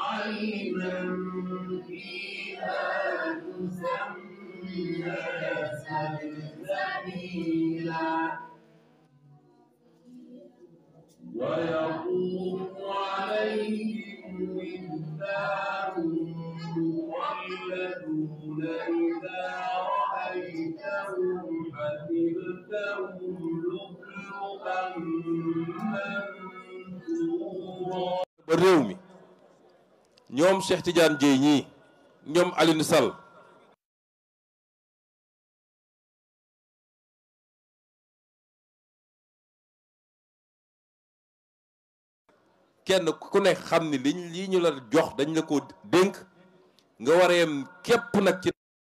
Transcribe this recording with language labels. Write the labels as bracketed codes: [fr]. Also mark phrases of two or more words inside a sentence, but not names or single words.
[ar] عينا فيها تسمى سلسبيلا ويطوف عليهم ولدان مخلدون إذا رأيتهم حسبتهم لؤلؤا منثورا. [wo] réew mi ñoom Cheikh Tidiane Dièye ñii ñoom Alioune Sall kenn ku ne xam ni lii ñu la jox dañ la ko dénk nga war a yem képp nag ci